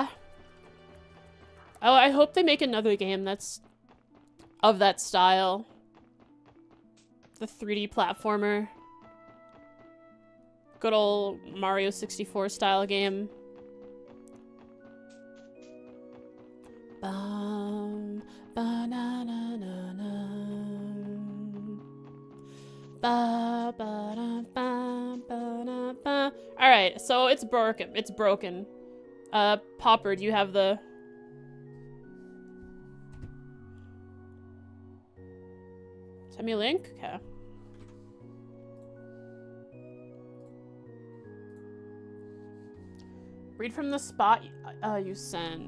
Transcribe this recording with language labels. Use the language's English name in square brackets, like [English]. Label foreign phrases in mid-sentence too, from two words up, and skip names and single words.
[English] Oh, I hope they make another game that's of that style. The 3D platformer. Good old Mario 64 style game. Bum, ba na na na na. Ba ba da ba ba da ba. All right, so it's broken. It's broken. Popper, do you have the? Send me a link. Okay. Read from the spot you sent.